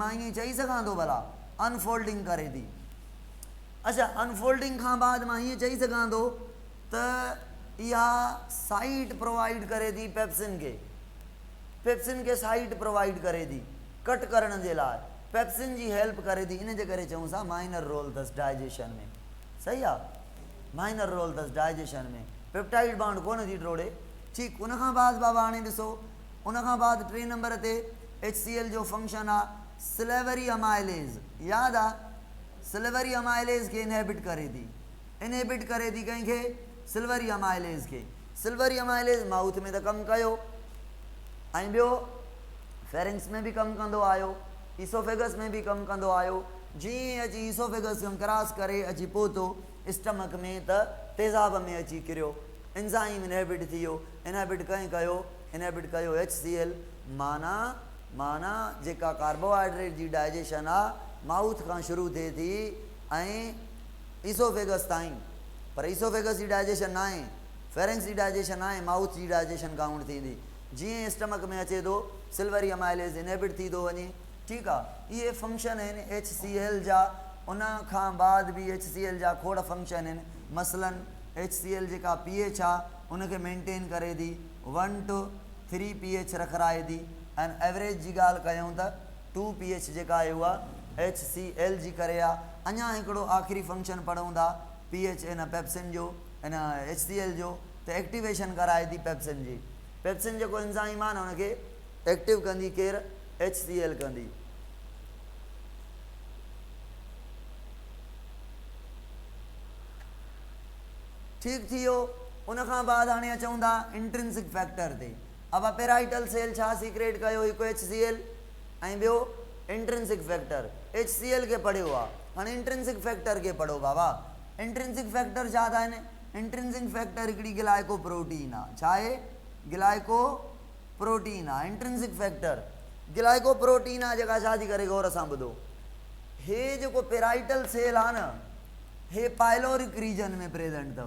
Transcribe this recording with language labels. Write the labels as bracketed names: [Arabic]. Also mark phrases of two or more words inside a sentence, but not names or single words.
[Sindhi] मां ईअं चई सघां थो भला, अनफोल्डिंग करे थी। अच्छा, अनफोल्डिंग खां बाद मां हीअं चई सघां थो त इहा [English] site provide [Sindhi] करे थी पेप्सिन खे। पेप्सिन खे [English] site provide [Sindhi] करे थी कट करण जे लाइ, पेप्सिन जी हेल्प करे थी, इन जे करे चऊं था [English] minor role [Sindhi] अथसि डाइजेशन में। सही आहे, [English] minor role [Sindhi] अथसि डाइजेशन में, [English] peptide bond [Sindhi] कोन थी टोड़े। ठीकु, उनखां बाद बाबा हाणे ॾिसो, उनखां बाद 3 नंबर ते HCl जो फंक्शन आहे [English] salivary amylase. [Sindhi] यादि आहे, [English] salivary amylase [Sindhi] खे इनहेबिट करे थी, इनहेबिट करे थी कंहिंखे, [English] salivary amylase [Sindhi] खे। [English] salivary amylase mouth [Sindhi] में त कमु कयो, ऐं ॿियो फेरिंग्स में बि कमु कंदो आयो, ईसोफेगस में बि कमु कंदो आयो। जीअं अची ईसोफेगस खां क्रॉस करे अची पहुतो स्टमक में त तेज़ाब में अची किरियो, [English] enzyme inhibit [Sindhi] थी वियो, इनहेबिट कंहिं कयो, इनहेबिट कयो HCl। माना जेका कार्बोहाइड्रेट जी डाइजेशन आहे माउथ खां शुरू थिए थी ऐं ईसोफेगस ताईं, पर ईसोफेगस जी डाइजेशन न आहे, फेरिंग्स जी डाइजेशन आहे, माउथ जी डाइजेशन काउंट थींदी। जीअं स्टमक में अचे थो [English] salivary amylase inhibit [Sindhi] थी थो वञे। ठीकु आहे, इहे फंक्शन आहिनि HCl जा। उन खां बाद बि HCl जा खोड़ फंक्शन आहिनि, मसलन HCl जेका pH आहे उनखे मेंटेन करे थी, 1 to 3 pH रखाए थी, ऐं एवरेज जी ॻाल्हि कयूं त 2 pH जेका आहे उहा HCl जी करे आहे। अञा हिकिड़ो आख़िरी फंक्शन पढ़ूं था pH इन पेप्सिन जो, इन HCl जो, त एक्टिवेशन कराए थी पेप्सिन जी। पेप्सिन जेको एंज़ाइम आहे न उनखे एक्टिव कंदी केरु, HCl कंदी। ठीकु थी वियो। उनखां बाद हाणे अचूं था [English] intrinsic factor [Sindhi] ते। अब [English] parietal cell [Sindhi] छा सीक्रेट कयो, हिकु HCl ऐं ॿियो [English] intrinsic factor. [Sindhi] HCl खे पढ़ियो आहे, हाणे [English] intrinsic factor [Sindhi] खे पढ़ो बाबा। [English] intrinsic factor [Sindhi] छा था आहिनि, [English] intrinsic factor [Sindhi] हिकिड़ी [English] glyco protein [Sindhi] आहे। छा आहे, [English] glyco protein [Sindhi] आहे [English] intrinsic factor, glyco protein [Sindhi] आहे जेका छा थी करे, गौर सां ॿुधो। हे जेको [English] parietal cell [Sindhi] आहे न, हे [English] pyloric region [Sindhi] में प्रेजेंट अथव।